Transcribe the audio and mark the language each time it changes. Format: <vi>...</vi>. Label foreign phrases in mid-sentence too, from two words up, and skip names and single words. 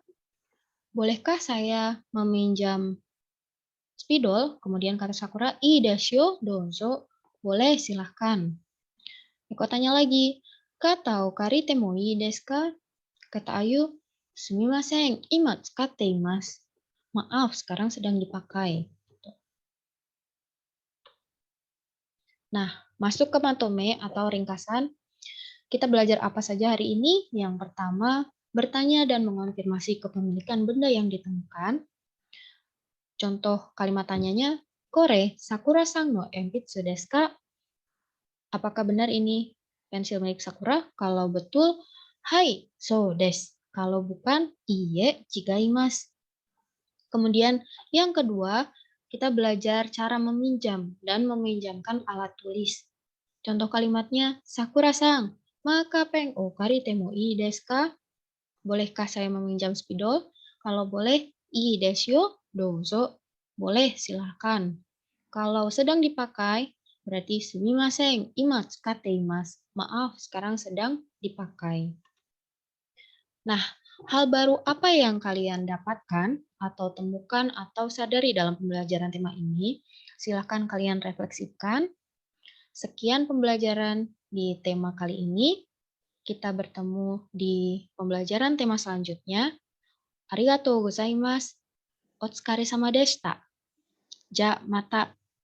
<id>Bolehkah saya meminjam spidol? Kemudian kata Sakura,</id> <ja>いいですよ、どうぞ.</ja> <id>Boleh, silahkan. Eko tanya lagi,</id> <ja>カッタを借りてもいいですか?</ja> <id>Kata Ayu,</id> <ja>すみません、今使っています.</ja> <id>Maaf, sekarang sedang dipakai. Nah, masuk ke matome atau ringkasan. Kita belajar apa saja hari ini? Yang pertama, bertanya dan mengonfirmasi kepemilikan benda yang ditemukan. Contoh kalimat tanyanya,</id> <ja>これ、さくらさんの鉛筆ですか?</ja> <id>Apakah benar ini pensil milik Sakura? Kalau betul,</id> <ja>はい、そうです.</ja> <id>Kalau bukan,</id> <ja>いいえ、違います.</ja> <id>Kemudian yang kedua, kita belajar cara meminjam dan meminjamkan alat tulis. Contoh kalimatnya,</id> <ja>さくらさん、マカペンを借りてもいいですか?</ja> <id>Bolehkah saya meminjam spidol? Kalau boleh,</id> <ja>いいですよ、どうぞ.</ja> <id>Boleh, silahkan. Kalau sedang dipakai, berarti</id> <ja>すみません、今使っています.</ja> <id>Maaf, sekarang sedang dipakai. Nah, hal baru apa yang kalian dapatkan atau temukan atau sadari dalam pembelajaran tema ini? Silahkan kalian refleksikan. Sekian pembelajaran di tema kali ini. Kita bertemu di pembelajaran tema selanjutnya.</id> <ja>ありがとうございます. お疲れ様でした。じゃ、また.</ja>